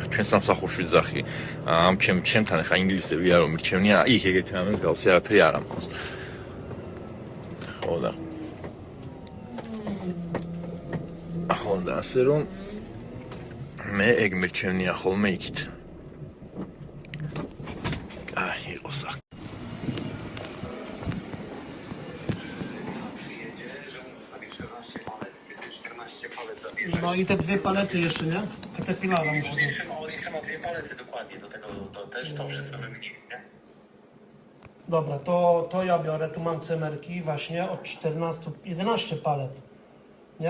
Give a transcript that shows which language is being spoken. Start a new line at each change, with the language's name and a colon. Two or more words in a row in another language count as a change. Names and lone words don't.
Georgian: ჩვენ სამსახურში ვძახი ამ ჩემთან ხა ინგლისები არ მომირჩევნია, იქ ეგეთი რამე მსგავსი არაფერი არ ამბობს. ხო და ასე რომ მე ეგ მირჩევნია ხოლმე იქით. აი იყოს აქ.
Polish: No i te dwie palety jeszcze, nie? Caterpillara muszę mieć. Oricha ma dwie palety dokładnie, do tego to też to wszystko wymienili, nie? Dobra, to ja biorę, tu mam cymerki właśnie od 14, 11 palet, nie?